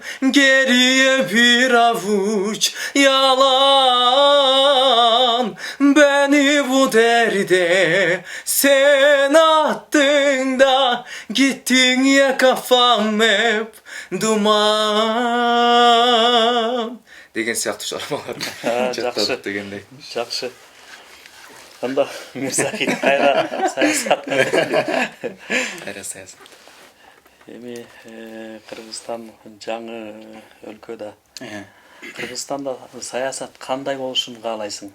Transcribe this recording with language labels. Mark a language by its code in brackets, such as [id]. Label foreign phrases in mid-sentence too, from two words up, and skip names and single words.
[tr] Geriye bir avuç yalan, beni bu derde sen attın da gittin ya, kafam hep duman [ky] деген сыяктуу чыгармалар жактадык дегендей. Жакшы. Анда Мирзахит кайра саясат. Эми Кыргызстан жаңы өлкө да. Кыргызстанда саясат кандай болушун каалайсың?